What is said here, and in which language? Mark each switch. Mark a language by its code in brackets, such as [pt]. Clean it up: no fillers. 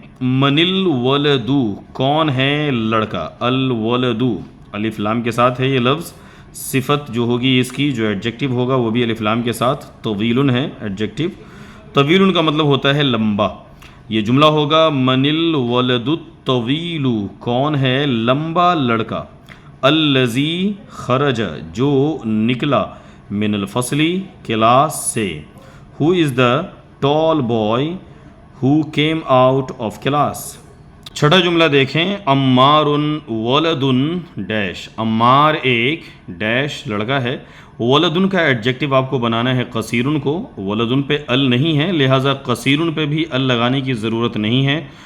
[ar] من الولد، [ur] کون ہے لڑکا؟ الولد الف لام کے ساتھ ہے یہ لفظ. صفت جو ہوگی اس کی، جو ایڈجیکٹیو ہوگا وہ بھی الف لام کے ساتھ. طویل ہے ایڈجیکٹیو. طویل کا مطلب ہوتا ہے لمبا. یہ جملہ ہوگا [ar] من الولد الطویل، [ur] کون ہے لمبا لڑکا. [ar] الذی خرج، [ur] جو نکلا، [ar] من الفصل [ur] کلاس سے. [en] Who is the tall boy who came out of class. [ur] 6واں جملہ دیکھیں. عمار ولد ڈیش. عمار ایک ڈیش لڑکا ہے. ولدن کا ایڈجیکٹیو آپ کو بنانا ہے قصیرن کو. ولدن پہ ال نہیں ہے لہٰذا قصیرن پہ بھی ال لگانے کی ضرورت نہیں ہے.